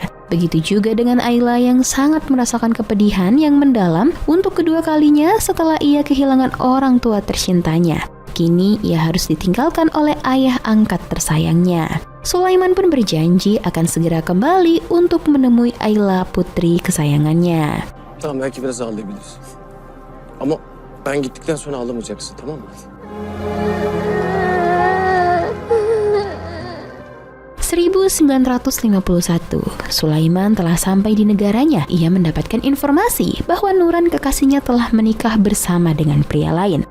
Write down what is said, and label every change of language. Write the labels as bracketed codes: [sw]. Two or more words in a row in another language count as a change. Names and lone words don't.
[id] Begitu juga dengan Ayla yang sangat merasakan kepedihan yang mendalam untuk kedua kalinya setelah ia kehilangan orang tua tercintanya. Kini ia harus ditinggalkan oleh ayah angkat tersayangnya. Sulaiman pun berjanji akan segera kembali untuk menemui Ayla putri kesayangannya. [tr] Tamam, belki biraz ağlayabilirsin. Ama ben gittikten sonra ağlamayacaksın, tamam mı? [id] 1951, Sulaiman telah sampai di negaranya. Ia mendapatkan informasi bahwa Nuran kekasihnya telah menikah bersama dengan pria lain.